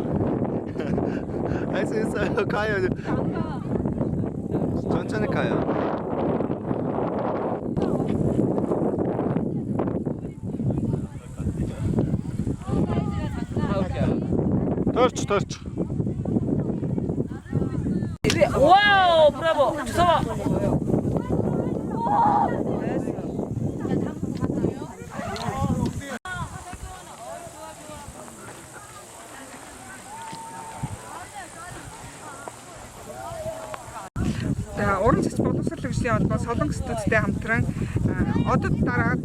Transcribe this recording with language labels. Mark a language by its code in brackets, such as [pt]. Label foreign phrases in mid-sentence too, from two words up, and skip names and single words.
[ko] 할 수 있어요. 가요. 천천히 가요. 터치. 와우, 브라보. 주성아. [mn] Уран цэц боловсрол хөгжлийн холбоо Солонгос студиудтай хамтран одод дараад